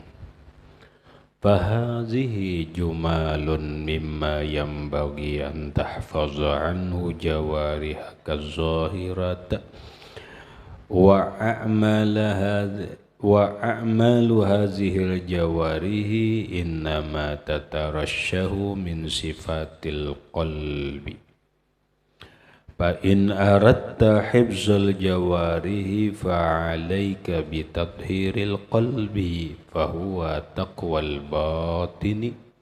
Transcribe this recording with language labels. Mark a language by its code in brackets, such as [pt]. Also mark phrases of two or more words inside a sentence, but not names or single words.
[ar] فهذه جمال مما ينبغي أن تحفظ عنه جوارحك الظاهرة وأعمال هذه الجوارح إنما تترشح من صفات القلب فإن أردت حفظ الجوارح فعليك بتطهير القلب فهو تقوى الباطن